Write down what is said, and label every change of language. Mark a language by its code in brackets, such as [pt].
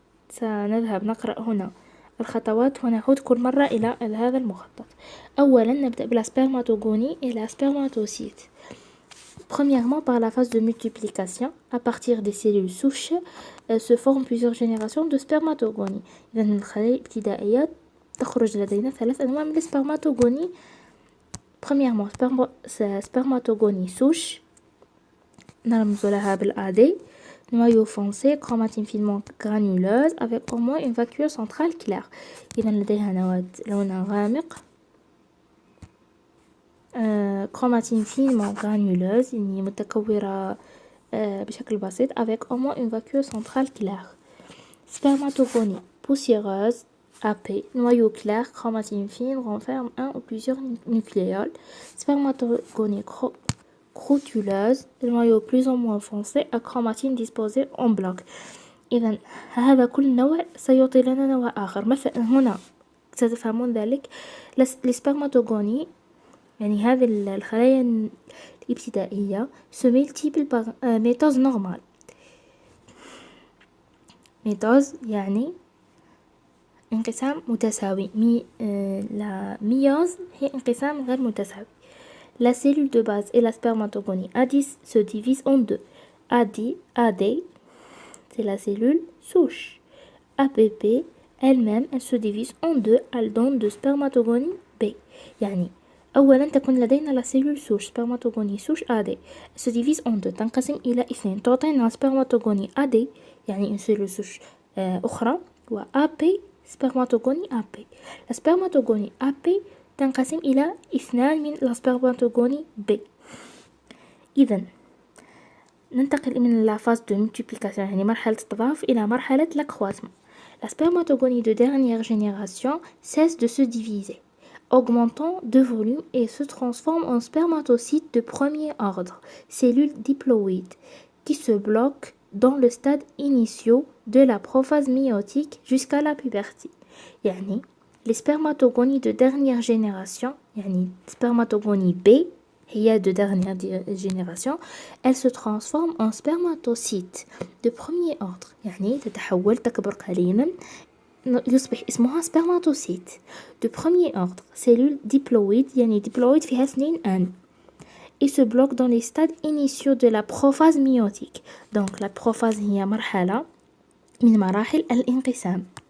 [ar] سنذهب نقرأ هنا الخطوات ونعود كل مرة إلى هذا المخطط. أولا نبدأ بالسpermatogonie [fr] et la spermatocyte. Premièrement, par la phase de multiplication, à partir des cellules souches se forment plusieurs générations de spermatogonie. [ar] إذا الخلايا الابتدائية تخرج لدينا 3 أنواع من السpermatogonie. [fr] Premièrement, spermatogonie souche، [ar] نرمز لها بالAD. [fr] noyau foncé, chromatine finement granuleuse avec au moins une vacuole centrale claire. [ar] إذا لديها نواة لونها غامق، [fr] chromatine finement granuleuse [ar] يعني متكورة بشكل بسيط [fr] avec au moins une vacuole centrale claire. spermatogonie poussiéreuse AP, noyau clair, chromatine fine renferme un ou plusieurs nucléoles. spermatogonie crotuleuse, المايو plus ou moins foncé, à chromatine disposée en bloc. [ar] إذا هذا كل نوع سيعطي لنا نوع آخر. مثلا هنا ستفهمون ذلك. السبرماتوغوني يعني هذه الخلايا الابتدائية [fr] se multiplient par méthode normale. [ar] ميتوز يعني انقسام متساوي. لا ميوز هي انقسام غير متساوي. [fr] La cellule de base et la spermatogonie A10 se divisent en deux. AD, c'est la cellule souche. APP, elle-même, elle se divise en deux. Elle donne de spermatogonie B. [ar] يعني أولا تكون لدينا [fr] la cellule souche spermatogonie souche AD. Elle se divise en deux. [ar] تنقسم إلى اثنين. [fr] تعطينا spermatogonie AD يعني une cellule souche أخرى. و AP spermatogonie AP. La spermatogonie AP [ar] تنقسم إلى اثنان من السبرماتوغوني B. إذن ننتقل من [fr] la phase de multiplication [ar] يعني مرحلة التضاعف إلى مرحلة l'accroissement. [fr] La spermatogonie de dernière génération cesse de se diviser, augmentant de volume et se transforme en spermatocyte de premier ordre, cellules diploïdes, qui se bloquent dans le stade initiaux de la prophase méiotique jusqu'à la puberté. يعني les spermatogonies de dernière génération, يعني spermatogonie B, هي de dernière génération, elle se transforme en spermatocyte de premier ordre. [ar] يعني تتحول تكبر قليلا يصبح اسمها [fr] spermatocyte de premier ordre, cellule diploïde [ar] يعني diploïde فيها 2 أن. [fr] Et se bloque dans les stades initiaux de la prophase méiotique. Donc la prophase [ar] هي مرحلة من مراحل الانقسام.